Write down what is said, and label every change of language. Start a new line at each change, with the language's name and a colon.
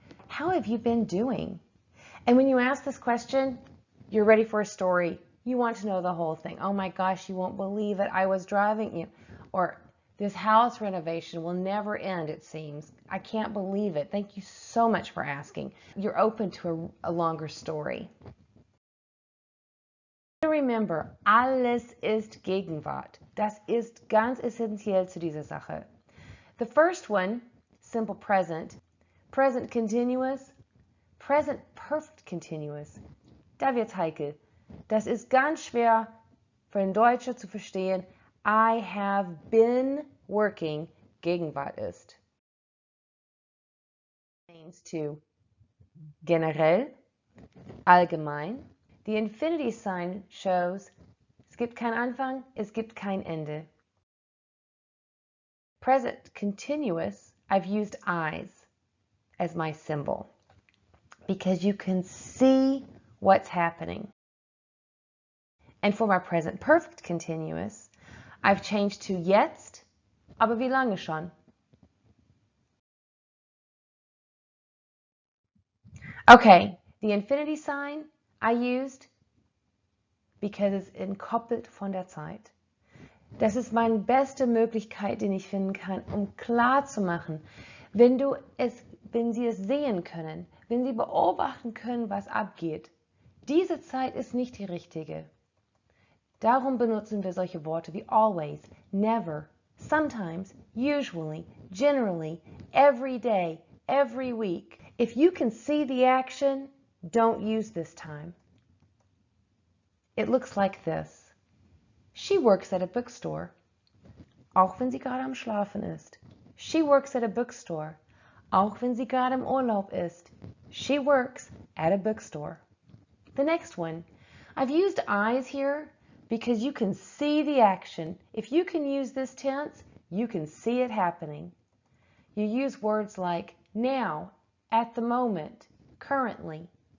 English: How have you been doing? And when you ask this question, you're ready for a story. You want to know the whole thing. Oh my gosh, you won't believe it. I was driving you. Or this house renovation will never end, it seems. I can't believe it. Thank you so much for asking. You're open to a longer story. Remember,
German: alles ist Gegenwart. Das ist ganz essentiell zu dieser Sache.
English: The first one, simple present, present continuous, present perfect continuous.
German: Da wird's heikel. Das ist ganz schwer für ein Deutscher zu verstehen.
English: I have been working,
German: Gegenwart ist.
English: Means to
German: generell, allgemein.
English: The infinity sign shows,
German: es gibt keinen Anfang, es gibt kein Ende.
English: Present continuous, I've used eyes as my symbol because you can see what's happening. And for my present perfect continuous, I've changed to
German: jetzt, aber wie lange schon?
English: Okay, the infinity sign I used because it's
German: entkoppelt von der Zeit. Das ist meine beste Möglichkeit, die ich finden kann, um klar zu machen, wenn Sie es sehen können, wenn Sie beobachten können, was abgeht. Diese Zeit ist nicht die richtige. Darum benutzen wir solche Worte wie
English: always, never, sometimes, usually, generally, every day, every week. If you can see the action, don't use this time. It looks like this. She works at a bookstore.
German: Auch wenn sie gerade am Schlafen ist.
English: She works at a bookstore.
German: Auch wenn sie gerade im Urlaub ist.
English: She works at a bookstore. The next one. I've used eyes here because you can see the action. If you can use this tense, you can see it happening. You use words like now, at the moment, currently.